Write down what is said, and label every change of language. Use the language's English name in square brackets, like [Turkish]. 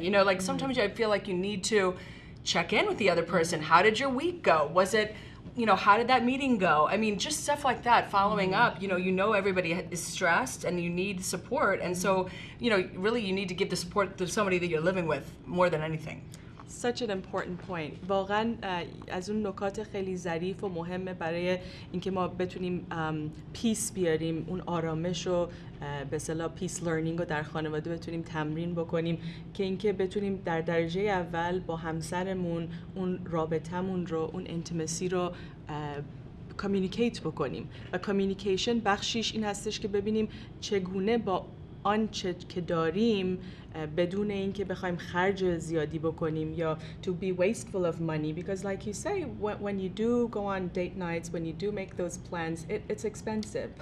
[English] You know, like sometimes I feel like you need to check in with the other person. How did your week go? how did that meeting go? I mean, just stuff like that, following up. You know everybody is stressed and you need support. And so, really you need to give the support to somebody that you're living with more than anything. Such an important point. [Persian] واقعا از اون نکات خیلی ظریف و مهمه برای اینکه ما بتونیم پیس بیاریم، اون آرامش رو به اصطلاح پیس لرنینگ رو در خانواده بتونیم تمرین بکنیم که اینکه بتونیم در درجه اول با همسرمون اون رابطمون رو، اون انتیمسی رو کامیونیکیت بکنیم. و کامیونیکیشن بخشیش این هستش که ببینیم چگونه با آنچه که داریم بدون اینکه بخوایم خرج زیادی بکنیم یا [English] to be wasteful of money, because like you say, when you do go on date nights, when you do make those plans, it's expensive.